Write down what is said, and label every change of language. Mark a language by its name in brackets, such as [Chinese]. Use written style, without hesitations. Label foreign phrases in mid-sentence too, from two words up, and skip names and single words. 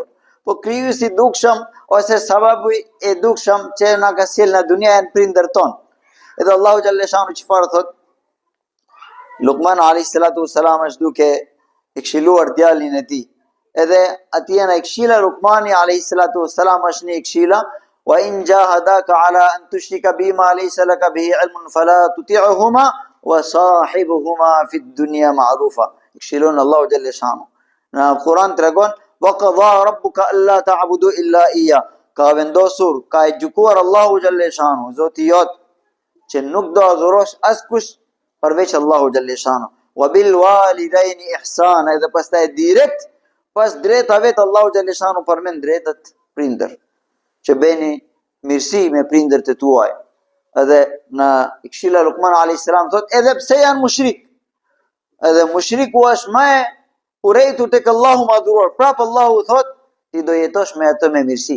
[Albanian] Po krijuesi i dukshëm ose sababu i dukshëm që na ka sjell në dunja janë prindërt ton. Edhe Allahu [Arabic] جل شأنه [Albanian] çfarë thot? Luqman [Arabic] عليه الصلاة والسلام [Albanian] është duke e këshilluar djalin e tij. Edhe atje na këshilla Luqmani [Arabic] عليه الصلاة والسلام [Albanian] është një këshilla: [Arabic] وإن جاهداك على أن تشرك بما ليس لك به علم فلا تطعهما وصاحبهما في الدنيا معروفا. [Albanian] Këshillon Allahu [Arabic] جل شأنه. [Albanian] Në Kur'an tregon: [Arabic] وقضى ربك ألا تعبدوا إلا إياه. [Albanian] Ka vendosur, ka e gjykuar Allahu [Arabic] جل شأنه, [Albanian] Zoti jot, që nuk do adhurosh askush përveç Allahu [Arabic] جل شأنه. وبالوالدين إحسانا. [Albanian] Edhe pastaj direkt pas drejtave të Allahu [Arabic] جل شأنه [Albanian] përmend drejtat prindër, që bëni mirësi me prindërt e tuaj. Edhe në këshilla Luqman [Arabic] عليه السلام [Albanian] thot, edhe pse janë mushrik, edhe mushriku është më urejtur tek Allahu madhuruar, prap Allahu thot ti do jetosh me atë me mirësi.